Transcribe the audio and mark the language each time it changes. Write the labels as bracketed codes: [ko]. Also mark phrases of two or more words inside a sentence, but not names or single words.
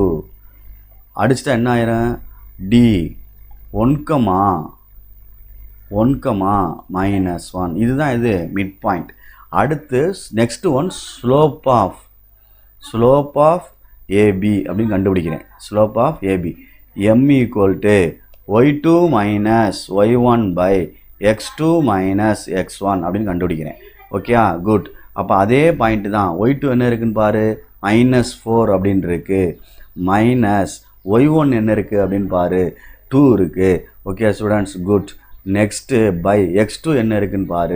[ta] அடிச்சிட்டா என்ன ஆயிரும், டி 1, -1. இதுதான் இது [en] midpoint. அடுத்து next one slope of AB [ta] அப்படின்னு கண்டுபிடிக்கிறேன். [en] slope of AB m = y2 - [ta] y1/x2 - x1 அப்படின்னு கண்டுபிடிக்கிறேன். [en] okay good. [ta] அப்போ அதே பாயிண்ட்டு தான். y2 என்ன இருக்குன்னு பாரு, -4 அப்படின்னு இருக்குது. -y1 என்ன இருக்குது அப்படின்னு பாரு, 2 இருக்குது. [en] okay students, good. next by x2 [ta] என்ன இருக்குன்னு பாரு.